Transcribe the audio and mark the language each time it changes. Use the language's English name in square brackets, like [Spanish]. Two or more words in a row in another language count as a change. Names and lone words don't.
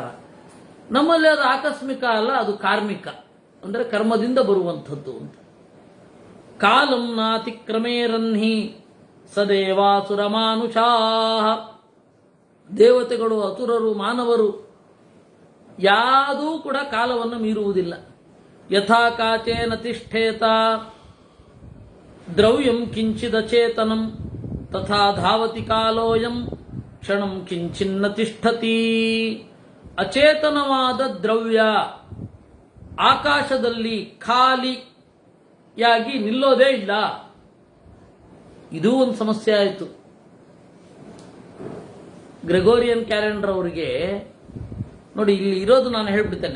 [Kannada] ನಮ್ಮಲ್ಲಿ ಅದು ಆಕಸ್ಮಿಕ ಅಲ್ಲ, ಅದು ಕಾರ್ಮಿಕ, ಅಂದ್ರೆ ಕರ್ಮದಿಂದ ಬರುವಂಥದ್ದು ಅಂತ. [Sanskrit] ಕಾಲಂ ನಾತಿಕ್ರಮೇರನ್ಹಿ ಸದೇವಾಸುರ ಮಾನುಷಾಹ, [Kannada] ದೇವತೆಗಳು, ಅಸುರರು, ಮಾನವರು ಯಾವುದೂ ಕೂಡ ಕಾಲವನ್ನು ಮೀರುವುದಿಲ್ಲ. [Sanskrit] ಯಥಾ ಕಾಚೇನ ತಿಷ್ಠೇತ ದ್ರವ್ಯಂ ಕಿಂಚಿದಚೇತನಂ ತಥಾ ಧಾವತಿ ಕಾಲೋಯಂ ಕ್ಷಣಂ ಕಿಂಚಿನ್ನ ತಿಷ್ಠತಿ. [Kannada] ಅಚೇತನವಾದ ದ್ರವ್ಯ ಆಕಾಶದಲ್ಲಿ ಖಾಲಿಯಾಗಿ ನಿಲ್ಲೋದೇ ಇಲ್ಲ. ಇದೂ ಒಂದು ಸಮಸ್ಯೆ ಆಯಿತು. ಗ್ರೆಗೋರಿಯನ್ ಕ್ಯಾಲೆಂಡರ್ ಅವರಿಗೆ ನೋಡಿ, ಇಲ್ಲಿ ಇರೋದು ನಾನು ಹೇಳ್ಬಿಡ್ತೇನೆ.